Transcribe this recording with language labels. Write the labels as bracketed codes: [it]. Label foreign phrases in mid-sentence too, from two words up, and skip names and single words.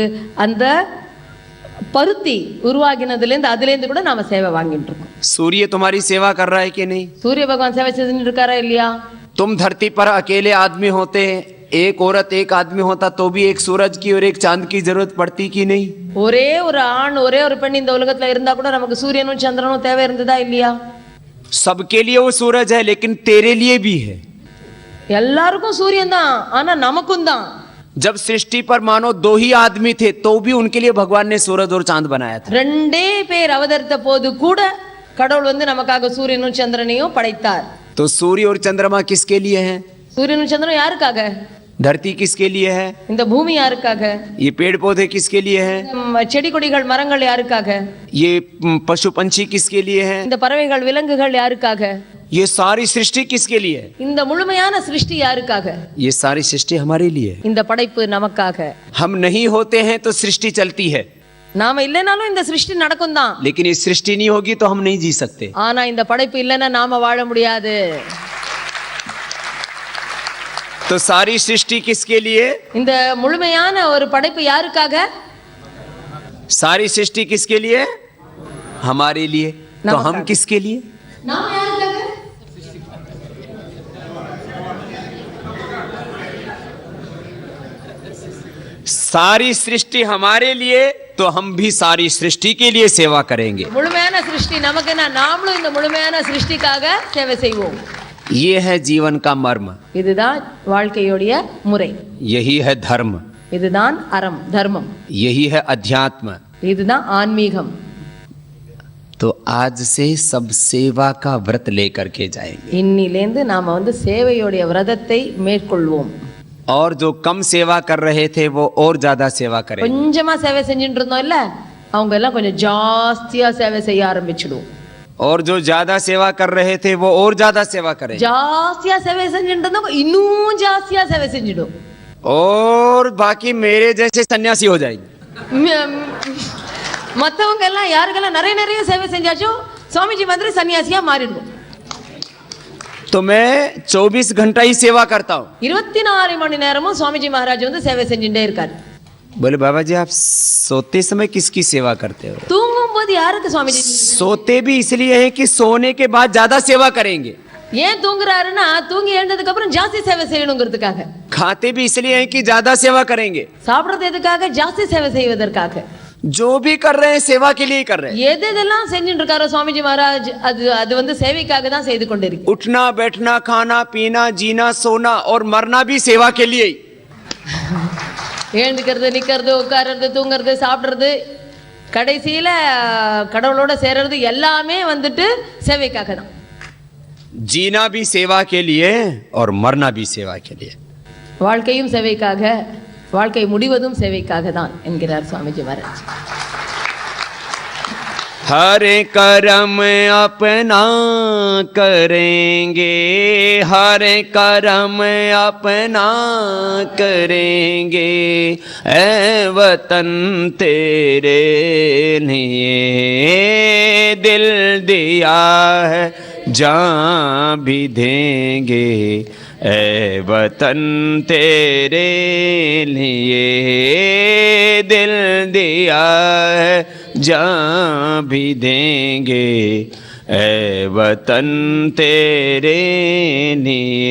[ta] அந்த பருத்தி உருவாகினதுல இருந்து அதுல இருந்து கூட நாம சேவை வாங்கிட்டு இருக்கோம். [hi] सूर्य तुम्हारी सेवा कर रहा है कि नहीं? [ta] சூரிய பகவான் சேவை செஞ்சுட்டு இருக்காரா இல்லையா? [hi] तुम धरती पर अकेले आदमी होते, एक औरत एक आदमी होता तो भी एक सूरज की और एक चांद की जरूरत पड़ती कि नहीं? [ta] ஒரே ஒரு ஆண் ஒரே ஒரு பெண் இந்த உலகத்துல இருந்தா கூட நமக்கு சூரியனும் சந்திரனும் தேவை இருந்ததா இல்லையா? [hi] सबके लिए वो सूरज है लेकिन तेरे लिए भी है. [ta] எல்லாருக்கும் சூரியன் தான், ஆனா நமக்கும் தான். [hi] जब सृष्टि पर मानो दो ही आदमी थे तो भी उनके लिए भगवान ने सूरज और चांद बनाया था. [ta] ரெண்டே பேர் அவதரித்த போது கூட கடவுள் வந்து நமக்காக சூரியனும் சந்திரனையும் படைத்தார். [hi] तो सूर्य और चंद्रमा किसके लिए हैं? [ta] சூரியனும் சந்திரனும் யாருக்காக? [hi] धरती किसके लिए है? [ta] இந்த பூமி யாருக்காக? [hi] ये पेड़ पौधे किसके लिए हैं? [ta] செடி கொடிகள் மரங்கள் யாருக்காக? [hi] ये पशु पंछी किसके लिए हैं? [ta] இந்த பறவைகள் விலங்குகள் யாருக்காக? [hi] ये सारी सृष्टि किसके लिए है? [ta] இந்த முழுமையான சிருஷ்டி யாருக்காக? [hi] ये सारी सृष्टि हमारे लिए है. [ta] இந்த படைப்பு நமக்காக. [hi] हम नहीं होते हैं तो सृष्टि चलती है, [ta] நாம இல்லைனாலும் இந்த சிருஷ்டி நடக்கும் தான். [hi] लेकिन ये सृष्टि नहीं होगी तो हम नहीं जी सकते. [ta] ஆனா இந்த படைப்பு இல்லைன்னா நாம வாழ முடியாது. [hi] तो सारी सृष्टि किसके लिए? [ta] இந்த முழுமையான ஒரு படைப்பு யாருக்காக? [hi] सारी सृष्टि किसके लिए? हमारे लिए. तो हम किसके लिए? [ta] நாம யாருக்காக? [hi] सारी सृष्टि हमारे लिए तो हम भी सारी सृष्टि के लिए सेवा करेंगे. [ta] முழுமையான சிருஷ்டி நமக்குன்னா நாமளும் இந்த முழுமையான சிருஷ்டிக்காக சேவை செய்வோம். [hi] ये है जीवन का मर्म. [ta] இதுதான் வாழ்க்கையோடைய முறை. [hi] यही है धर्म. [ta] இதுதான் அறம், தர்மம். [hi] यही है अध्यात्म. [ta] இதுதான் ஆன்மீகம். [hi] तो आज से सब सेवा का व्रत लेकर के जाएंगे. [ta] இன்னிலேந்து நாம வந்து சேவையோடைய விரதத்தை மேற்கொள்வோம். [hi] और जो कम सेवा कर रहे थे वो और ज्यादा सेवा करेंगे. [ta] கொஞ்சமா சேவை செஞ்சுட்டு இருந்தோம் இல்ல, அவங்க எல்லாம் கொஞ்சம் ஜாஸ்தியா சேவை செய்ய ஆரம்பிச்சிடுவோம். [hi] और जो ज्यादा सेवा कर रहे थे वो और ज्यादा सेवा करेंगे. [ta] ஜாஸ்தியா சேவை செஞ்சுட்டு இருந்தவங்க இன்னும் ஜாஸ்தியா சேவை செஞ்சிடும். [hi] और बाकी मेरे जैसे सन्यासी हो जाएंगे. [ta] மத்தவங்க எல்லாம் யாருக்கெல்லாம் நிறைய சேவை செஞ்சாச்சோ சுவாமிஜி மாதிரி சன்னியாசியா மாறிடுவோம். [hi] तो मैं 24 घंटा ही सेवा करता हूँ. [ta] 24 மணி நேரமும் சுவாமிஜி மகாராஜ் வந்து சேவை செஞ்சுட்டே இருக்காரு. [hi] बोले बाबा जी आप सोते समय किसकी सेवा करते हो? [ta] தூங்கும் போது யாருக்கு சுவாமிஜி? [hi] सोते भी इसलिए है कि सोने के बाद ज्यादा सेवा करेंगे. [ta] ஏன் தூங்குறாருன்னா தூங்கி எழுந்ததுக்கு அப்புறம் ஜாஸ்தி சேவை செய்யணுங்கிறதுக்காக. [hi] खाते भी इसलिए हैं कि ज्यादा सेवा करेंगे. [ta] சாப்பிடுறது எதுக்காக? ஜாஸ்தி சேவை செய்வதற்காக. [hi] जो भी कर रहे हैं सेवा के लिए कर रहे हैं. [ta] எதெல்லாம் செஞ்சுட்டு இருக்காரோ சுவாமிஜி மகாராஜ் அது வந்து சேவைக்காக தான் செய்து கொண்டிருக்கு. [hi] उठना बैठना खाना पीना जीना सोना और मरना भी सेवा के लिए ही. [ta] எழுந்துக்கிறது, நிக்கிறது, உட்கார்றது, தூங்குறது, சாப்பிடுறது, கடைசியில கடவுளோட சேர்றது எல்லாமே வந்துட்டு சேவைக்காக தான். [hi] जीना भी सेवा के लिए और मरना भी सेवा के लिए. [ta] வாழ்க்கையும் சேவைக்காக, வாழ்க்கை முடிவதும் சேவைக்காக தான் என்கிறார் சுவாமிஜி மகாராஜ். [hi] हरे कर्म अपना करेंगे, हरे कर्म अपना करेंगे, ऐ वतन तेरे लिए दिल दिया है जान भी देंगे, ऐ वतन तेरे लिए दिल दिया है जान भी देंगे, ऐ वतन तेरे लिए.